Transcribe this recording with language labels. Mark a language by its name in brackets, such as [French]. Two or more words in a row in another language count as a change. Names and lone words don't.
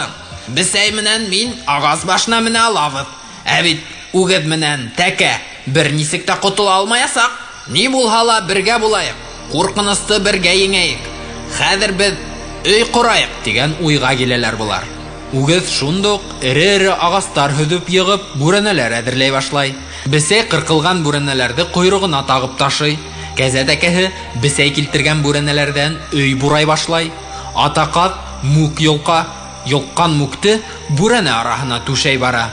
[Bashkir] Бесәй менән мин агас башына менә алабыз. Бит үгез менән тәкә бер нисек тә котыла алмаячак. Ни булһа ла бергә булайык. Куркынысты бергә еңәйек. Хәзер без өй курайык" дигән уйга киләләр булар. Үгез шундук эре-эре агастар һөдүп йыгып, бүрәнәләр әзерләй башлай. Бесәй кыркылган бүрәнәләрне койрыгына тагып ташый. Кәзә тәкәһе бесәй килтергән бүрәнәләрдән өй бурай башлай. Атакат мук йолккан мукты бүрәнә араһына түшәй бара.